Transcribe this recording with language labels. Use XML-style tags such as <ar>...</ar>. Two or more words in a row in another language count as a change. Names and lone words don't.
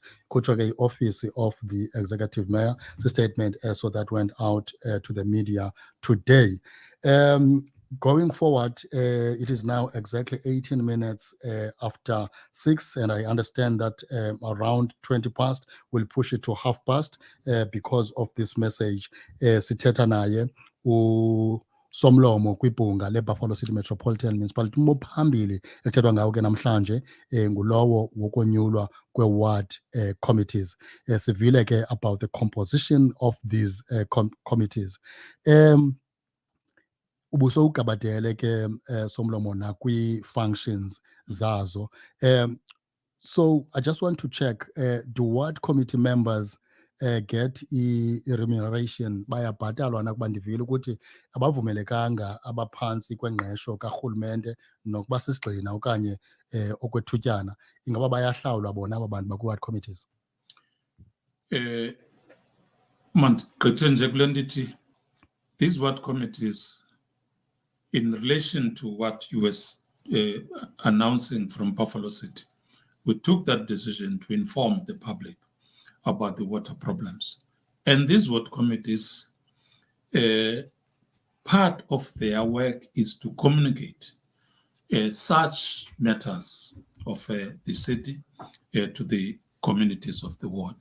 <en>Kuchoke office of the executive mayor, the statement so that went out to the media today. Going forward, it is now exactly 18 minutes after 6, and I understand that around 20 past we'll push it to half past because of this message.</en> <xh>Sithetha naye Somlomo kwibhunga leBuffalo City Metropolitan Municipality. Umphambili ekuthethwa ngawo ke namhlanje ngulowo wokonyulwa kwe-ward committees. Sivile ke</xh> <en>about the composition of these committees.</en> <xh>Ubuso ugabadele ke Somlomo nakwi-functions zazo.</xh> <en>So I just want to check, do ward committee members get i-remuneration?</en> <xh>Bayabhatalwa na? Kuba ndivile ukuthi abavumelekanga abaphansi kwengqesho karhulumente nokuba sisigxina okanye okwethutyana. Ingaba bayahlawulwa bona aba bantu</xh> <en>bakwi-ward committees?</en> <xh>Mandigqithe nje kule nto ithi</xh> <en>these ward committees, in relation to what you were announcing from Buffalo City, we took that decision to inform the public about the water problems. And these ward committees, part of their work is to communicate such matters of the city to the communities of the ward.</en>